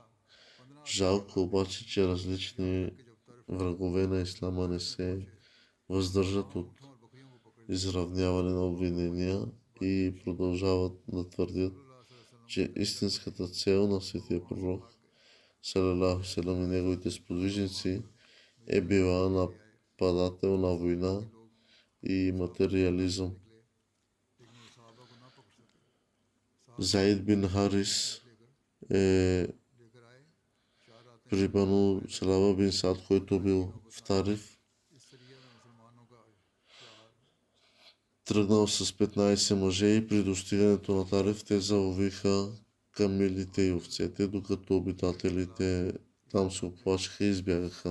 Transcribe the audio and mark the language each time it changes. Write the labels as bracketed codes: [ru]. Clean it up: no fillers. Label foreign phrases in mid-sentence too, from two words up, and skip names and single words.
[bg] Жалко обаче, че различни врагове на ислама не се въздържат от изравняване на обвинения и продължават да твърдят, че истинската цел на светия пророк [ar] صلى الله عليه وسلم [bg] и неговите сподвижници е била нападателна война и материализъм. Заид бин Харис е при Бану Салама бин Сад, който бил в Тариф, тръгнал с 15 мъже и при достигането на Тариф те заловиха камилите и овцете, докато обитателите там се оплашиха и избягаха.